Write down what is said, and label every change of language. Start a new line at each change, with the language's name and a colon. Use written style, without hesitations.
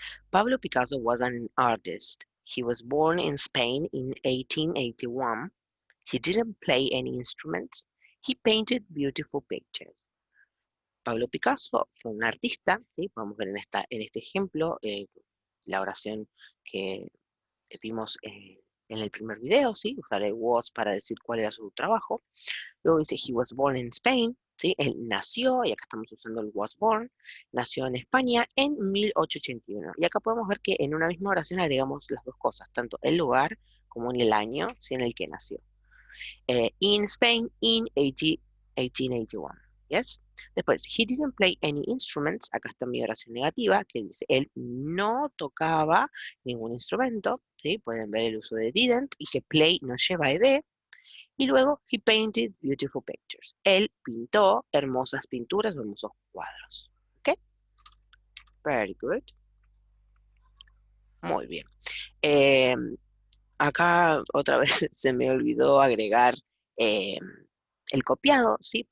English: Pablo Picasso was an artist. He was born in Spain in 1881. He didn't play any instruments. He painted beautiful pictures.
Spanish: Pablo Picasso fue un artista, ¿sí? Podemos ver en este ejemplo la oración que vimos en el primer video, ¿sí? Usar el was para decir cuál era su trabajo. Luego dice,
English: he was born in Spain,
Spanish: ¿sí? Él nació, y acá estamos usando el was born, nació en España en 1881. Y acá podemos ver que en una misma oración agregamos las dos cosas, tanto el lugar como en el año, ¿sí? En el que nació.
English: In Spain in 1881. Yes.
Spanish: Después,
English: he didn't play any instruments.
Spanish: Acá está mi oración negativa, que dice, él no tocaba ningún instrumento. ¿Sí? Pueden ver el uso de didn't y que play no lleva ed. Y luego,
English: he painted beautiful pictures.
Spanish: Él pintó hermosas pinturas o hermosos cuadros. ¿Ok?
English: Very good.
Spanish: Muy bien. Eh, Acá otra vez se me olvidó agregar eh, el copiado, ¿sí?